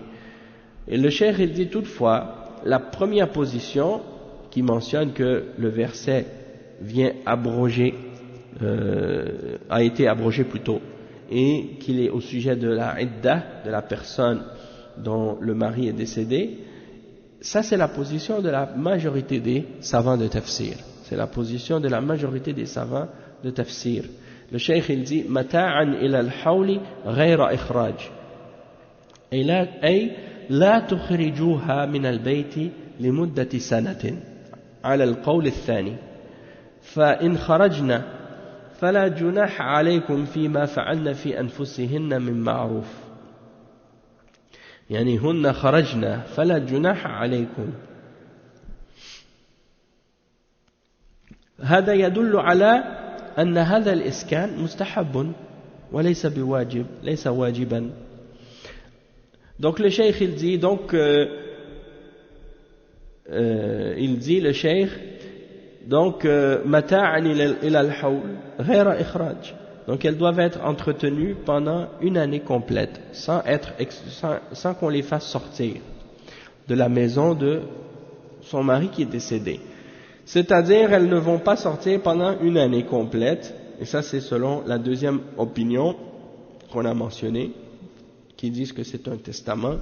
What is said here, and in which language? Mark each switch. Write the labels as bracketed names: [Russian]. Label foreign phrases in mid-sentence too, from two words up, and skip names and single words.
[French] Et le cheikh il dit toutefois, la première position qui mentionne que le verset vient abroger, a été abrogé plutôt, et qu'il est au sujet de la idda, de la personne dont le mari est décédé, ça c'est la position de la majorité des savants de tafsir. C'est la position de la majorité des savants de tafsir. Le cheikh il dit [Arabic] متاعا إلى الحول غير إخراج. أي لا تخرجوها من البيت لمدة سنة على القول الثاني فإن خرجنا فلا جناح عليكم فيما فعلن في أنفسهن من معروف يعني هن خرجنا فلا جناح عليكم. هذا يدل على أن هذا الإسكان مستحب وليس بواجب ليس واجبا. [French] Donc le cheikh il dit le cheikh donc [Arabic] متاعا إلى الحول غير إخراج, [French] donc elles doivent être entretenues pendant une année complète sans qu'on les fasse sortir de la maison de son mari qui est décédé, c'est-à-dire elles ne vont pas sortir pendant une année complète, et ça c'est selon la deuxième opinion qu'on a mentionnée qui disent que c'est un testament.